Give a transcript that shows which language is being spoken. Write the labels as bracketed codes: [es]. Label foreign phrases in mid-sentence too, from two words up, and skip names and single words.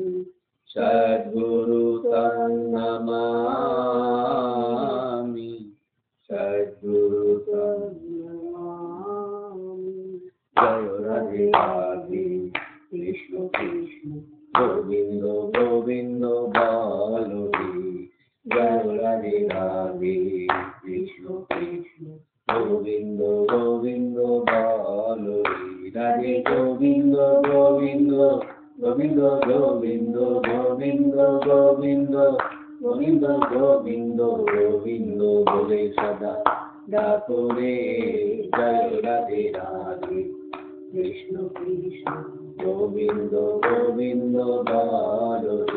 [sa] सद्गुरु तं नमामि, सद्गुरु तं नमामि। [bn] জয় রাধে রাধে কৃষ্ণ কৃষ্ণ গোবিন্দ গোবিন্দ বলো রে। जय राधे राधे कृष्ण গোবিন্দ বলো রাধে গোবিন্দ গোবিন্দ গোবিন্দ গোবিন্দ গোবিন্দ গোবিন্দ গোবিন্দ গোবিন্দ গোবিন্দ বলে সদা ডাকো রে জয় রাধে রাধে কৃষ্ণ কৃষ্ণ গোবিন্দ গোবিন্দ বলো